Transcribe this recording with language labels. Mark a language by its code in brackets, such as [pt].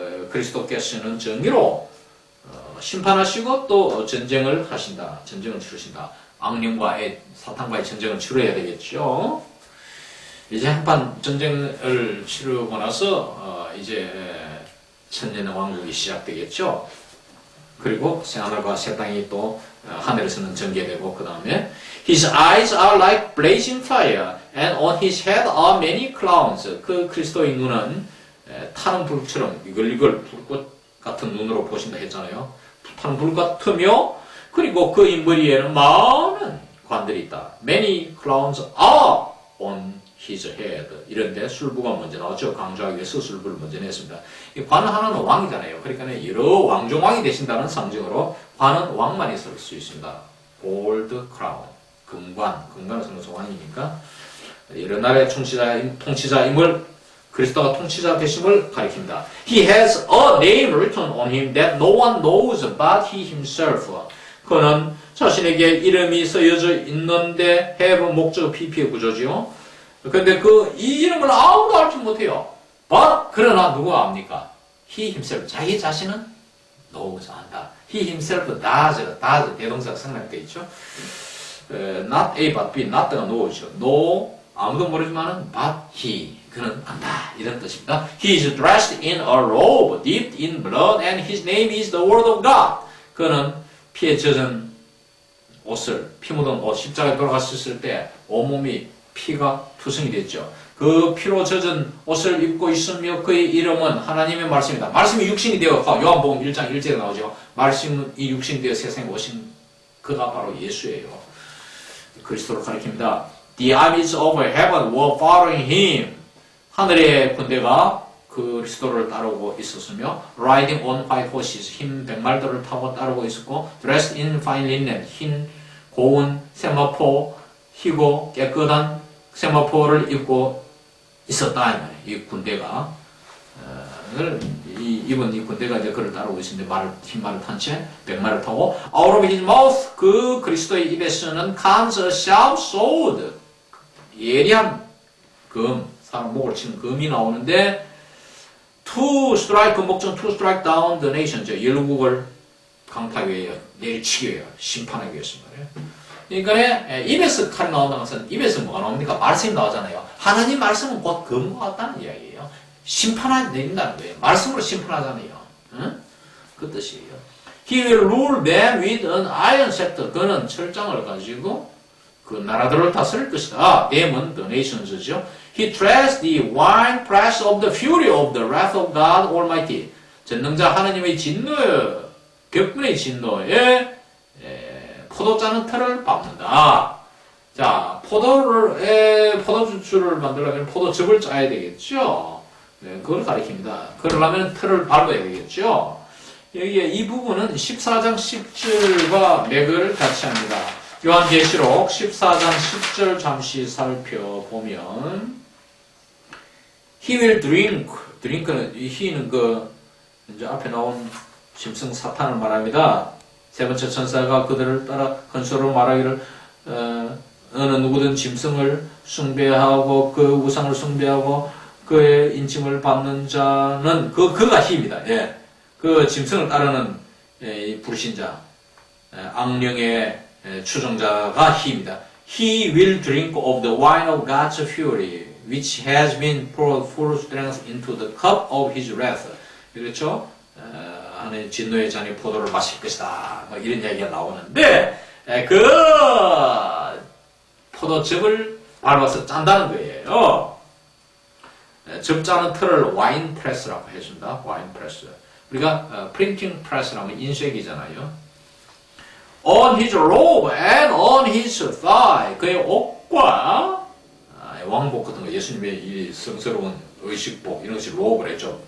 [ko] 그리스도께서는 정의로 심판하시고 또 전쟁을 하신다. 전쟁을 치르신다. 악령과의 사탄과의 전쟁을 치러야 되겠죠. 이제 한판 전쟁을 치르고 나서 이제 천년의 왕국이 시작되겠죠. 그리고 새하늘과 새 땅이 또 하늘에서는 전개되고 그 다음에 [en] His eyes are like blazing fire and on his head are many crowns. [ko] 그 그리스도의 눈은 타는 불처럼 이글이글 불꽃 같은 눈으로 보신다 했잖아요. 타는 불 같으며 그리고 그 머리에는 많은 관들이 있다. [en] Many crowns are on his head. [ko] 이런데 술부가 먼저 나왔죠. 강조하기 위해서 술부를 먼저 냈습니다. 이 관은 하나는 왕이잖아요. 그러니까 여러 왕종왕이 되신다는 상징으로 관은 왕만 있을 수 있습니다. [en] Gold crown. [ko] 금관은 성경서 왕이니까 여러 나라의 통치자임을 그리스도가 통치자 되심을 가리킵니다. [en] He has a name written on him that no one knows but he himself. [ko] 그는 자신에게 이름이 쓰여져 있는데 have 목적 PP의 구조지요. 근데 이 이름을 아무도 알지 못해요. But 그러나 누가 압니까? He himself 자기 자신은 knows 안다. [en] He himself does [ko] 대동사가 생략되어 있죠. [en] Not A but B, not가 know죠. [ko] No 아무도 모르지만은 but he 그는 안다 이런 뜻입니다. [en] He is dressed in a robe dipped in blood and his name is the word of God. [ko] 그는 피에 젖은 옷을 피 묻은 옷 십자가에 돌아갔을 때 온몸이 피가 투성이 됐죠. 그 피로 젖은 옷을 입고 있으며 그의 이름은 하나님의 말씀이다. 말씀이 육신이 되어 요한복음 1장 1절에 나오죠. 말씀이 육신이 되어 세상에 오신 그가 바로 예수예요. 그리스도를 가리킵니다. [en] The armies of heaven were following him. [ko] 하늘의 군대가 그리스도를 따르고 있었으며 [en] riding on white horses [ko] 흰 백말들을 타고 따르고 있었고 [en] dressed in fine linen [ko] 흰 고운 세마포 희고 깨끗한 세마포를 입고 있었다. 이 군대가 입은 이 군대가 이제 그를 따르고 있는데 흰 말을 탄 채 백말을 타고 [en] out of his mouth [ko] 그 그리스도의 입에서는 [en] comes a sharp sword [ko] 예리한 금 사람 목을 치는 금이 나오는데 to strike 목적 [en] to strike down the nation [ko] 열국을 강타하기 위해 내리치기 위해 심판하기 위해서 말이에요. 그러니까 입에서 칼이 나온다는 것은 입에서 뭐가 나옵니까? 말씀이 나오잖아요. 하나님 말씀은 곧 금과 같다는 이야기예요. 심판하 내린다는 거예요. 말씀으로 심판하잖아요. 응? 그 뜻이에요. [en] He will rule them with an iron scepter. [ko] 그는 철장을 가지고 그 나라들을 다스릴 것이다. [en] them은 the nations죠. He treads the wine press of the fury of the wrath of God Almighty. [ko] 전능자 하나님의 진노에 격분의 진노에 포도 짜는 틀을 밟는다. 자, 포도주를 만들려면 포도즙을 짜야 되겠죠. 네, 그걸 가리킵니다. 그러려면 틀을 밟아야 되겠죠. 여기에 이 부분은 14장 10절과 맥을 같이 합니다. 요한계시록 14장 10절 잠시 살펴보면 [en] He will drink. [ko] drink는 he는 그 이제 앞에 나온 짐승 사탄을 말합니다. 세 번째 천사가 그들을 따라 큰 소리로 말하기를 어느 누구든 짐승을 숭배하고 그 우상을 숭배하고 그의 인침을 받는 자는 그가 희입니다. 예. 그 짐승을 따르는 불신자 악령의 추종자가 희입니다. [en] He will drink of the wine of God's fury which has been poured full strength into the cup of his wrath. [ko] 그렇죠? 하나님 진노의 잔의 포도를 마실 것이다. 뭐 이런 이야기가 나오는데 그 포도즙을 밟아서 짠다는 거예요. 즙 짜는 틀을 와인 프레스라고 해준다. 와인 프레스. 우리가 프린팅 프레스라면 인쇄기잖아요. [en] On his robe and on his thigh. [ko] 그의 옷과 왕복 같은 거 예수님의 이 성스러운 의식복 이런 것이 로브를 했죠.